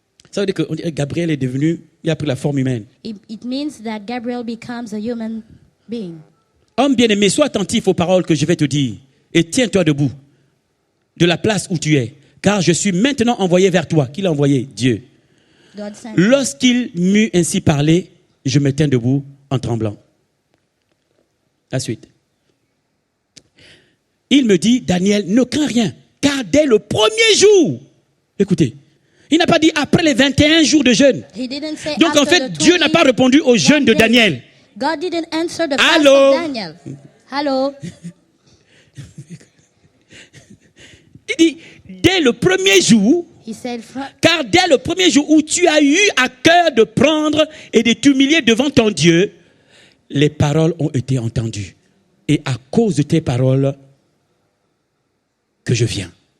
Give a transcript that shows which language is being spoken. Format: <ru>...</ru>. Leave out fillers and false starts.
<fr>Ça veut dire que Gabriel est devenu, il a pris la forme humaine.</fr> <en>It means that Gabriel becomes a human being.</en> <fr>Homme bien-aimé, sois attentif aux paroles que je vais te dire. Et tiens-toi debout de la place où tu es. Car je suis maintenant envoyé vers toi. Qui l'a envoyé? Dieu. Lorsqu'il m'eut ainsi parlé, je me tins debout en tremblant. La suite. Il me dit, Daniel, ne crains rien, car dès le premier jour, écoutez, il n'a pas dit après les 21 jours de jeûne. Donc en fait, Dieu n'a pas répondu au jeûne de Daniel. God didn't answer the fast of Daniel.</fr> <en>Hello.</en> <fr>Il dit, dès le premier jour, car dès le premier jour où tu as eu à cœur de prendre et de t'humilier devant ton Dieu, les paroles ont été entendues. Et à cause de tes paroles, que je viens.</fr>